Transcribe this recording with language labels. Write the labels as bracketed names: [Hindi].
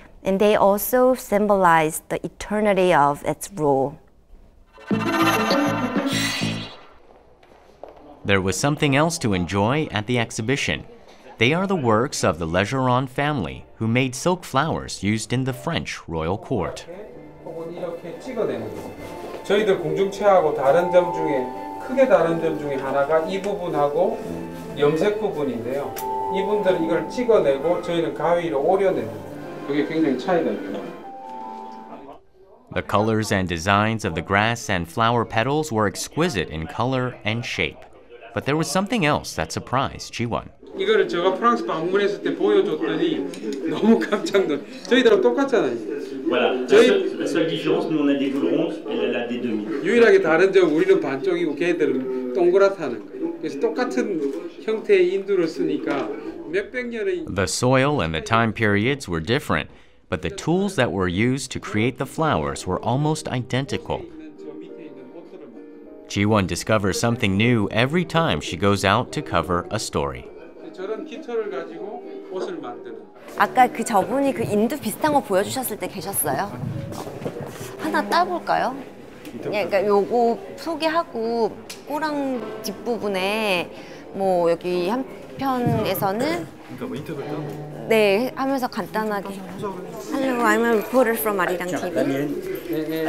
[English] And they also symbolized the eternity of its rule. There was something else to enjoy at the exhibition. They are the works of the Legeron family, who made silk flowers used in the French royal court. [Korean] 이렇게 찍어내는 거예요. 저희들 공중체하고 다른 점 중에 크게 다른 점 중에 하나가 이 부분하고 염색 부분인데요. 이분들은 이걸 찍어내고 저희는 가위로 오려내는 거예요. 그게 굉장히 차이가 있죠. [English] The colors and designs of the grass and flower petals were exquisite in color and shape. But there was something else that surprised Ji-won. [Korean] 이거를 제가 프랑스 방문했을 때 보여줬더니 너무 깜짝 놀랐어요. 저희들하고 똑같잖아요. [French] Voilà. La seule différence, nous on a des boules rondes, elle a des demi. [Korean] 유일하게 다른 점 우리는 반쪽이고 걔들은 동그랗다는 거예요. 그래서 똑같은 형태의 인두를 쓰니까 몇백 년의 [English] The soil and the time periods were different, but the tools that were used to create the flowers were almost identical. Ji-won discovers something new every time she goes out to cover a story. [Korean] 저런 깃털을 가지고 옷을 만드는. 아까 그 저분이 그 인두 비슷한 거 보여주셨을 때 계셨어요? 하나 따볼까요? 그러니까 요거 소개하고 꼬랑 뒷부분에 뭐 여기 한 편에서는 네 하면서 간단하게 [English] Hello, I'm a reporter from Arirang TV.